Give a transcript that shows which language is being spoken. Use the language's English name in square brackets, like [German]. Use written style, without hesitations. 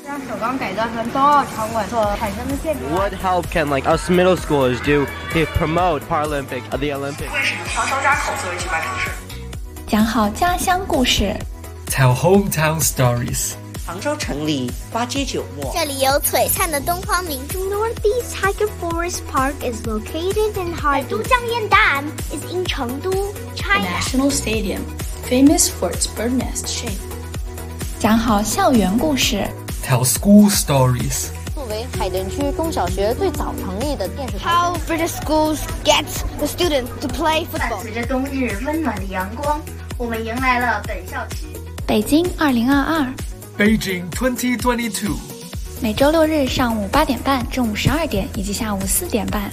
[English] What help can like us middle schoolers do to promote Paralympic at the Olympics？ [Chinese] 为什么长沙扎口作为举办城市？讲好家乡故事 [English] Tell hometown stories。 [Chinese] 杭州城里花街酒陌，这里有璀璨的东方明珠。 [English] Northeast Tiger Forest Park is located in Harbin。都江堰岸 is in 成都 China。 National Stadium famous for its bird nest shape。 [Chinese] 讲好校园故事 [English] Tell school stories。 [Chinese] 作为海淀区中小学最早成立的电视台 [English] How British schools get the students to play football。 [Chinese] 伴随着冬日温暖的阳光，我们迎来了本校期北京2022 [English] Beijing 2022。 [Chinese] 每周六日上午8:30正午12:00以及下午4:30，